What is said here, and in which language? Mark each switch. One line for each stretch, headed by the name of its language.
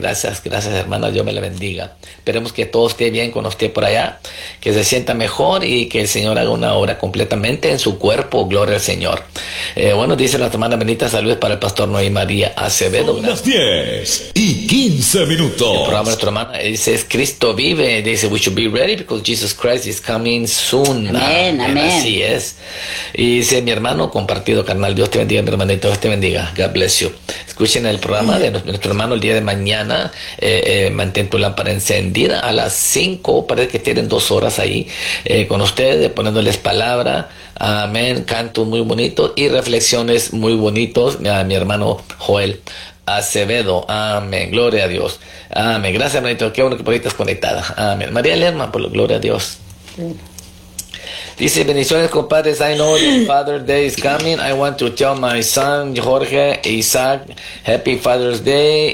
Spanish: Gracias, gracias, hermana. Dios me la bendiga. Esperemos que todo esté bien con usted por allá, que se sienta mejor y que el Señor haga una obra completamente en su cuerpo. Gloria al Señor. Bueno, dice la hermana Benita, saludos para el pastor Noé María Acevedo. Son las 10 y 15 minutos. El programa de nuestra hermana dice, es Cristo vive. Dice,
English: we should be ready because Jesus Christ is coming soon.
Spanish: Amén, Amén. amén. Así es. Y dice, mi hermano compartido, carnal, Dios te bendiga, mi hermanito, Dios te bendiga.
English: God bless you.
Spanish: Escuchen el programa de nuestro hermano el día de mañana. Mantén tu lámpara encendida a las 5. Parece que tienen 2 horas ahí con ustedes, poniéndoles palabra. Amén. Cantos muy bonitos y reflexiones muy bonitos. Mi hermano Joel Acevedo. Amén. Gloria a Dios. Amén. Gracias, hermanito. Qué bueno que por ahí estás conectada. Amén. María Lerma, por la gloria a Dios. Sí. Dice, bendiciones, compadres.
English: I know that Father's Day is coming. I want to tell my son, Jorge Isaac, Happy Father's Day.